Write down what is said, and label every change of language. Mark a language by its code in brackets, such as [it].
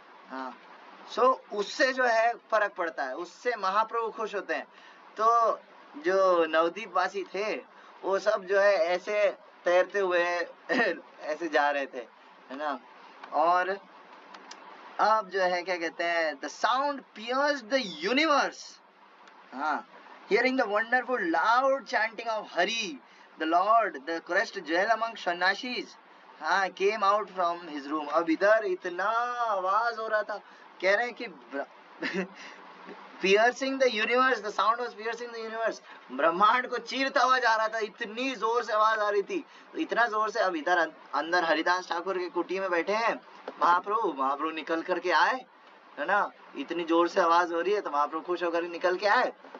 [hi] हाँ, उससे जो है फर्क पड़ता है, उससे महाप्रभु खुश होते हैं। तो जो नवदीप वासी थे वो सब जो है ऐसे तैरते हुए ऐसे जा रहे थे, है ना। और अब जो है क्या कहते हैं, [en] The sound pierce the universe. हाँ, hearing the wonderful loud chanting of Hari, the Lord, the crest jewel among sannyasis, हाँ, came out from his room. [hi] अब इधर इतना आवाज हो रहा था, कह रहे हैं कि [en] piercing the universe, the sound was piercing the universe, [hi] ब्रह्मांड को चीरता हुआ जा रहा था, इतनी जोर से आवाज आ रही थी. तो इतना जोर से, अब इधर अंदर हरिदास ठाकुर के कुटी में बैठे हैं महाप्रभु निकल करके आए, है ना, इतनी जोर से आवाज हो रही है, तो महाप्रभु खुश होकर निकल के आए.